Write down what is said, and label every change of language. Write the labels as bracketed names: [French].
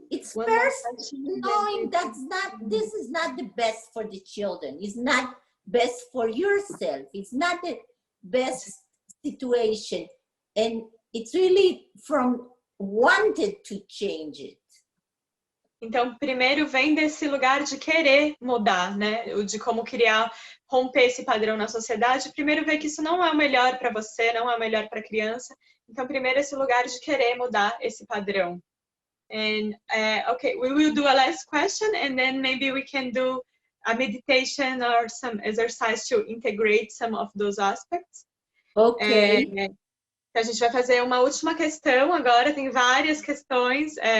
[English] it's first knowing this is not the best for the children. It's not best for yourself. It's not the best situation. And it's really from wanted to change it. [Portuguese] Então, primeiro vem desse lugar de querer mudar, né? De como criar, romper esse padrão na sociedade. Primeiro ver que isso não é o melhor para você, não é o melhor para a criança. Então, primeiro esse lugar de querer mudar esse padrão. [English] And okay, we will do a last question, and then maybe we can do a meditation or some exercise to integrate some of those aspects. Okay. [Portuguese] A gente vai fazer uma última questão agora. Tem várias questões.